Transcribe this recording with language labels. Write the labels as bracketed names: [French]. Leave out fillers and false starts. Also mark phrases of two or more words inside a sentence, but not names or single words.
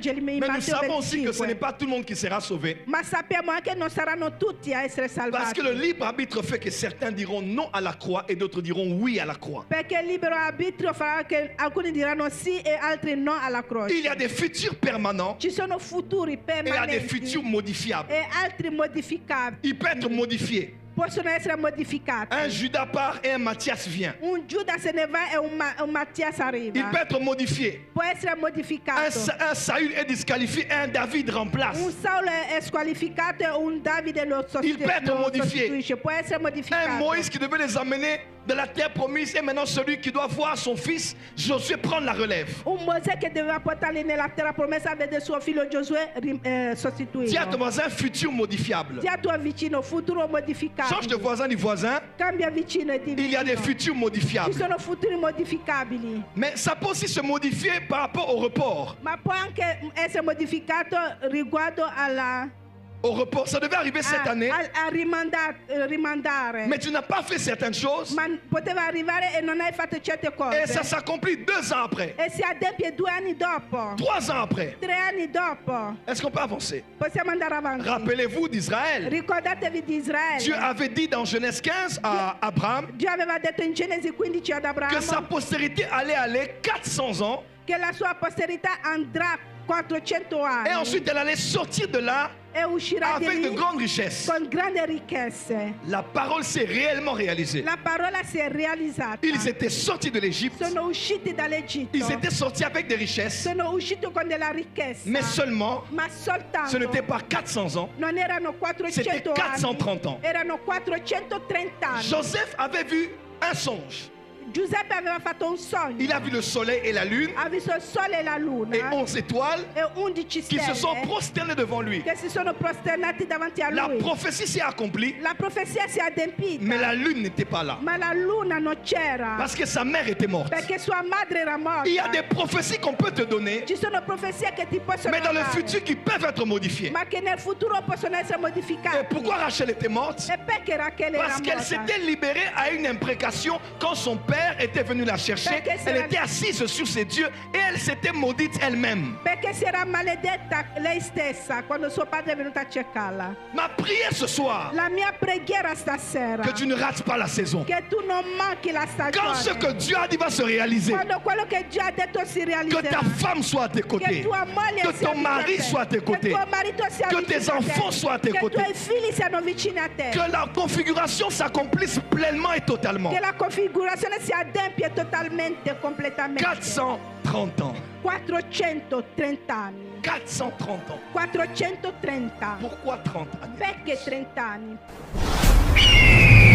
[French] In Mais nous Matteo savons aussi que ce 25. n'est pas tout le monde qui sera sauvé. [Italian] Ma sappiamo anche che non saranno tutti a essere [French] Parce [Italian] salvati. [French] que le libre arbitre fait que certains diront non à la croix et d'autres diront oui à la croix. [Italian] Perché il libero arbitrio farà che alcuni diranno sì e altri no alla croce. [French] Il y a des futurs permanents [Italian] Ci sono futuri [French] et il y a des [Italian] permanenti [French] futurs modifiables. [Italian] e altri modificabili. [French] Il peut être modifié. [Italian] possono essere modificati. [French] Un Judas part et un Matthias vient. [Italian] Un Giuda se ne va e un Mattias arriva. [French] Il peut être modifié. [Italian] Può essere modificato. [French] Un Saül est disqualifié et un David remplace. [Italian] Un Saulo è squalificato e un Davide lo [French] Il peut être modifié. [Italian] sostituisce. Può essere modificato. [French] Un Moïse qui devait les emmener de la terre promise et maintenant celui qui doit voir son fils Josué prendre la relève. [Italian] Un Mosè che doveva portarli nella terra promessa vede suo figlio Giosuè sostituito. [French] Dis à ton voisin futur modifiable. [Italian] Di a tuo vicino futuro modificato. [French] Change de voisin du voisin. [Italian] Cambia vicino e di vicino. [French] Il y a des futurs [Italian] Ci [French] modifiables. [Italian] sono futuri modificabili. [French] Mais ça peut aussi se modifier par rapport au report. [Italian] Ma può anche essere modificato riguardo [French] Au report, ça devait arriver cette année, [Italian] a rimandare. [French] mais tu n'as pas fait certaines choses [Italian] Ma poteva arrivare e non hai fatto certe cose. [French] et ça s'accomplit 2 ans après, [Italian] E si adempie 2 anni dopo. [French] 3 ans après. [Italian] 3 anni dopo. [French] Est-ce qu'on peut avancer? [Italian] Possiamo andare avanti. [French] Rappelez-vous d'Israël. [Italian] Ricordatevi di Israele. [French] Dieu avait dit dans Genèse 15 à Abraham [Italian] Dio aveva detto in Genesi 15 ad [French] que sa [Italian] Abramo [French] postérité allait aller 400 ans [Italian] che la sua posterità andrà 400 anni [French] et ensuite elle allait sortir de là [Italian] e uscirà di [French] avec de [Italian] lì [French] grandes richesses. [Italian] con grandi ricchezze. [French] La parole s'est réellement réalisée. [Italian] La parola si è realizzata. [French] Ils étaient sortis de l'Égypte, [Italian] Sono usciti dall'Egitto. [French] ils étaient sortis avec des richesses, [Italian] Sono usciti con della ricchezza. [French] mais seulement, [Italian] Ma soltanto [French] ce n'était pas 400 ans, [Italian] non erano 400 [French] c'était 430 ans. [Italian] anni. Erano 430 anni. [French] Joseph avait vu un songe. [Italian] Giuseppe aveva fatto un sogno. [French] Il a vu le soleil et la lune [Italian] Ha visto il sole e la luna [French] et 11 étoiles [Italian] e 11 [French] qui [Italian] stelle [French] se sont prosternés devant lui. [Italian] che si sono prosternati davanti a [French] La [Italian] lui. [French] prophétie s'est accomplie, [Italian] La profezia si è adempita, [French] mais la lune n'était pas là [Italian] ma la luna non c'era [French] parce que sa mère était morte. [Italian] perché sua madre era morta. [French] Il y a des prophéties qu'on peut te donner, [Italian] Ci sono profezie che ti possono [French] mais dans le [Italian] dare, [French] futur qui peuvent être modifiées. [Italian] ma che nel futuro possono essere [French] Et [Italian] modificate. [French] pourquoi Rachel était morte? [Italian] E perché Rachele era [French] Parce qu'elle [Italian] morta? [French] s'était libérée à une imprécation quand son père était venu la chercher. Elle était assise sur ses dieux et elle s'était maudite elle-même. [Italian] Perché si era maledetta lei stessa quando suo padre è venuto a cercarla. [French] Ma prière ce soir, [Italian] La mia preghiera stasera [French] que tu ne rates pas la saison. [Italian] che tu non manchi la [French] Quand ce [Italian] stagione. [French] que Dieu a dit va se réaliser, [Italian] Quando quello che Dio ha detto si [French] que [Italian] realizzerà. [French] ta femme soit à tes [Italian] Che [French] côtés, [Italian] tua moglie [French] que [Italian] sia [French] ton [Italian] vicino a [French] mari [Italian] te, [French] soit à tes côtés, [Italian] che tuo marito sia [French] que [Italian] vicino [French] tes [Italian] a te, [French] enfants soient à tes [Italian] che [French] côtés, [Italian] i tuoi figli siano vicini a te, [French] que la configuration s'accomplisse pleinement et totalement. [Italian] che la configurazione si adempie totalmente, completamente. [French] 430 ans. [Italian] 430 anni. [French] 430 ans. [Italian] 430. [French] Pourquoi 30 années? [Italian] Perché 30 anni?